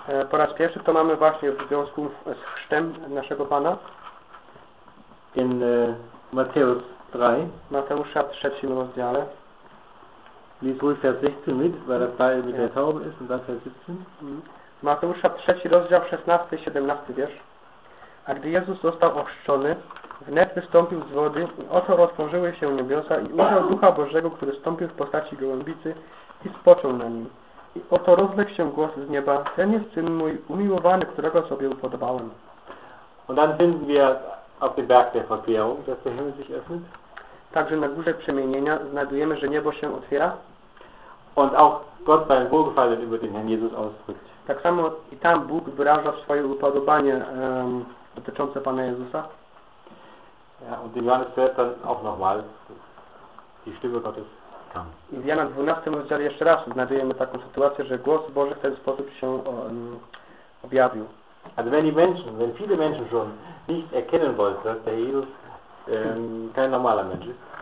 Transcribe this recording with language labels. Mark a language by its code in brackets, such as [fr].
[pl] Po raz pierwszy to mamy właśnie w związku z chrztem naszego Pana. [de] In Matthäus 3. [pl] Mateusza w trzecim rozdziale. [de] Lies wohl Vers 16 mit, weil das Teil mit der Taube ist und dann Vers 17. [pl] Mateusza 3, rozdział 16 i 17 wiersz. A gdy Jezus został ochrzczony, wnet wystąpił z wody i oto otworzyły się niebiosa i ujrzał Ducha Bożego, który stąpił w postaci gołębicy i spoczął na nim. I oto rozległ się głos z nieba: ten jest Syn mój umiłowany, którego sobie upodobałem. [de] Und dann finden wir auf dem Berg der Verklärung, dass der Himmel sich öffnet. [pl] Także na Górze Przemienienia znajdujemy, że niebo się otwiera. [de] Und auch Gott sein Wohlgefallen über den Herrn Jesus ausdrückt. [pl] Tak samo i tam Bóg wyraża swoje upodobanie dotyczące Pana Jezusa. [de] Ja, und in Johannes hört dann auch nochmal die Stimme Gottes kam. [pl] I w Jana 12 rozdziale jeszcze raz znajdujemy taką sytuację, że głos Boży w ten sposób się objawił. [de] Also wenn die Menschen, wenn viele Menschen schon nicht erkennen wollen, dass der Jesus kein normaler Mensch ist.